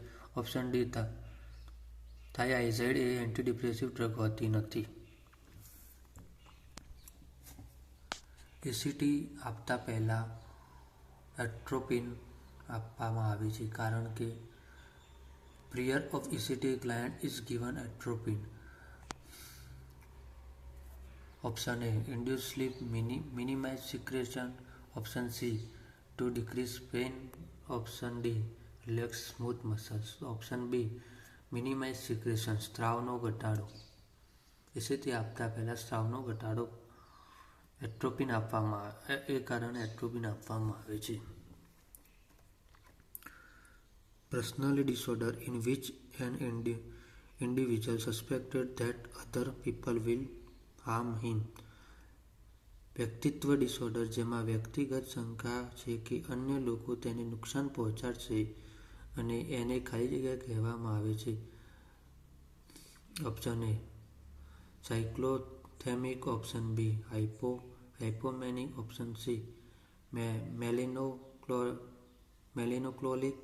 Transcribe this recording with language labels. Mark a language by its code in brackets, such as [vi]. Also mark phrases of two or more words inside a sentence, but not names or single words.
[en] option D, [gu] થાઇઆઝાઇડ એ [en] antidepressive drug [gu] હોતી નથી. એસીટી આપતા પહેલા એટ્રોપિન આપવામાં આવે છે કારણ કે [en] prior of ECT client is given atropine. Option A, induce sleep, minimize secretion. Option C, to decrease pain. Option D, relax smooth muscles. Option B, minimize secretion, [gu] સ્ત્રાવનો ઘટાડો. એસીટી આપતા પહેલા સ્ત્રાવનો ઘટાડો એટ્રોપિન આપવામાં એ કારણે એટ્રોપિન આપવામાં આવે છે. [en] Personality disorder in which an individual suspected that other people will harm him. [gu] વ્યક્તિત્વ ડિસઓર્ડર જેમાં વ્યક્તિગત શંકા છે કે અન્ય લોકો તેને નુકસાન પહોંચાડશે અને એને ખાલી જગ્યા કહેવામાં આવે છે. [en] option A, [gu] સાયક્લોથેમિક. [en] option B, [gu] હાઇપોમેનિક. [en] option C, [gu] મેલિનોક્લોલિક.